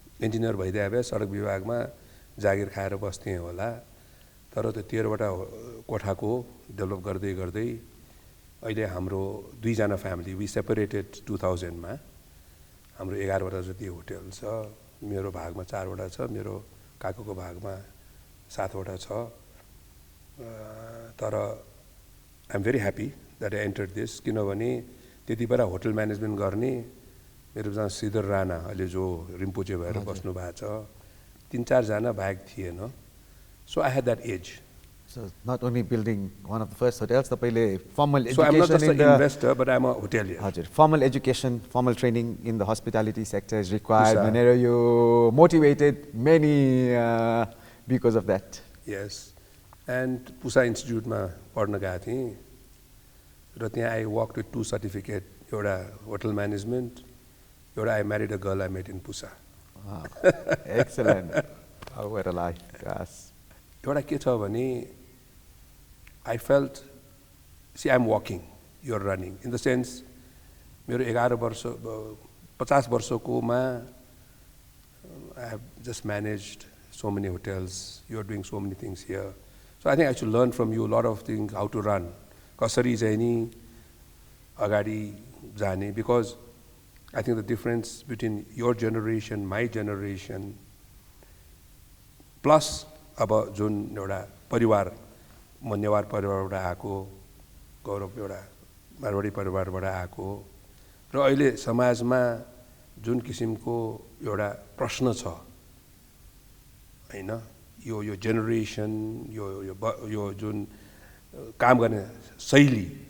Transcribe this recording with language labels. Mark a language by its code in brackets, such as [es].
[ne] Engineer भइदिए भए सडक विभागमा जागिर खाएर बस्थेँ होला. तर त्यो 13 वटा कोठाको डेभलप गर्दै गर्दै अहिले हाम्रो 2 जना फ्यामिली, वी सेपरेटेड 2000 मा. हाम्रो 11 वटा जति होटल छ. मेरो भागमा 4 वटा छ, मेरो काकाको भागमा 7 वटा छ. तर [en] I am very happy that I entered this, [ne] किनभने त्यति बेला होटल म्यानेजमेन्ट गर्ने मेरो जना श्रीधर राणा अहिले जो रिम्पोचे भएर बस्नु भएको छ, 3-4 जना बाहेक थिएन. [en] So I had that edge. So not only building one of the first hotels, the formal education. So I'm not just an investor, but I'm a hotelier. हजुर, formal education, formal training in the hospitality sector is required. Whenever you motivated many because of that. Yes, and Pusa Institute ma [ne] पढ्न गएको थिएँ र त्यहाँ [en] I worked with 2 certificates. एउटा hotel management, एउटा I married a girl I met in Pusa. Wow. Excellent. Oh, what a life. Yes. [ne] एउटा के छ भने [en] I felt, see, I'm walking, you're running. In the sense, [ne] मेरो 11 वर्ष 50 वर्षकोमा [en] I have just managed so many hotels. You're doing so many things here. So I think I should learn from you a lot of things, how to run. [ne] कसरी चाहिँ नि अगाडि जाने, [en] because I think the difference between your generation, my generation, [ne] plus अब जुन एउटा परिवार, म नेवार परिवारबाट आएको, गौरव एउटा मारवाडी परिवारबाट आएको, र अहिले समाजमा जुन किसिमको एउटा प्रश्न छ हैन, यो जेनेरेसन, यो जुन काम गर्ने शैली